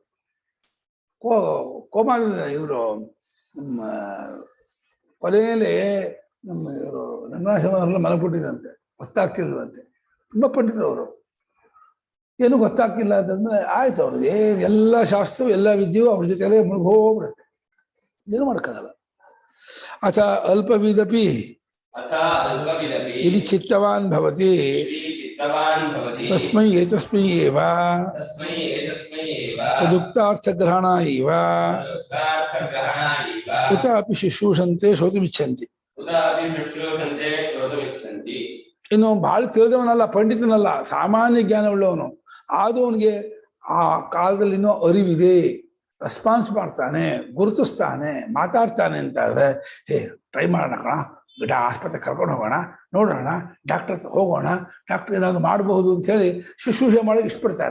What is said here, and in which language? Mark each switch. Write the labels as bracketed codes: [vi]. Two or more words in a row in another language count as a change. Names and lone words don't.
[kn] ಕೋಮಾದ ಇವರು ನಮ್ಮ ಕೊನೆಯಲ್ಲಿ ನಮ್ಮ ಇವರು ರಂಗನಾಥವರೆಲ್ಲ ಮಲಗಿಬಿಟ್ಟಿದಂತೆ, ಗೊತ್ತಾಗ್ತಿಲ್ವಂತೆ. ತುಂಬ ಪಂಡಿತರು ಅವರು, ಏನು ಗೊತ್ತಾಗ್ತಿಲ್ಲ ಅಂತಂದ್ರೆ ಆಯ್ತು, ಅವ್ರಿಗೆ ಎಲ್ಲ ಶಾಸ್ತ್ರವು ಎಲ್ಲ ವಿದ್ಯೆಯು ಅವ್ರ ಜೊತೆಯಲ್ಲೇ ಮುಳುಗೋಗ್ಬಿಡುತ್ತೆ, ಏನು ಮಾಡೋಕ್ಕಾಗಲ್ಲ. [sa] ಅಥ ಅಲ್ಪವಿದಪಿ ಯದಿ ಚಿತ್ತವಾನ್ ಭವತಿ ತಸ್ಮೈ ಏತಸ್ಮೈ ಏವ ತದುಕ್ತಾರ್ಥಗ್ರಹಣ ಇವ ಉತ ಅಪಿ ಶುಶ್ರೂಷಂತೆ ಶ್ರೋತುಮಿಚ್ಛಂತಿ. [kn] ಇನ್ನು ಬಹಳ ತಿಳಿದವನಲ್ಲ, ಪಂಡಿತನಲ್ಲ, ಸಾಮಾನ್ಯ ಜ್ಞಾನವುಳ್ಳವನು. ಆದರೂ ಅವನಿಗೆ ಆ ಕಾಲದಲ್ಲಿ ಇನ್ನೂ ಅರಿವಿದೆ, ರೆಸ್ಪಾನ್ಸ್ ಮಾಡ್ತಾನೆ, ಗುರುತಿಸ್ತಾನೆ, ಮಾತಾಡ್ತಾನೆ ಅಂತ ಆದರೆ ಟ್ರೈ ಮಾಡೋಣ ಕಣ, ಆಸ್ಪತ್ರೆಗೆ ಕರ್ಕೊಂಡು ಹೋಗೋಣ, ನೋಡೋಣ, ಡಾಕ್ಟರ್ ಹೋಗೋಣ, ಡಾಕ್ಟರ್ ಏನಾದ್ರು ಮಾಡಬಹುದು ಅಂಥೇಳಿ ಶುಶ್ರೂಷೆ ಮಾಡೋಕೆ ಇಷ್ಟಪಡ್ತಾರೆ.